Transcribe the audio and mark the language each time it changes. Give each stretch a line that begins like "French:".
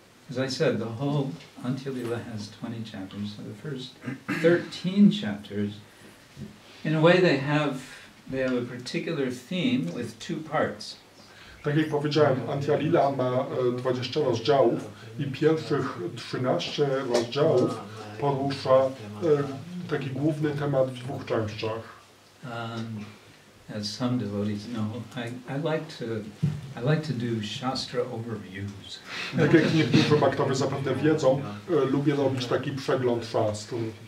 English: As I said, the whole Antya-līlā has 20 chapters. So the first 13 chapters, in a way, they have a particular theme with two parts.
Polish: Tak jak powiedziałem, Antya-līlā ma 20 rozdziałów i pierwszych 13 rozdziałów porusza taki główny temat w dwóch częściach.
English: As some devotees know, I like to do Shastra overviews.
Polish: Tak jak niektórzy bhaktowie zapewne wiedzą, lubię robić taki przegląd szastru.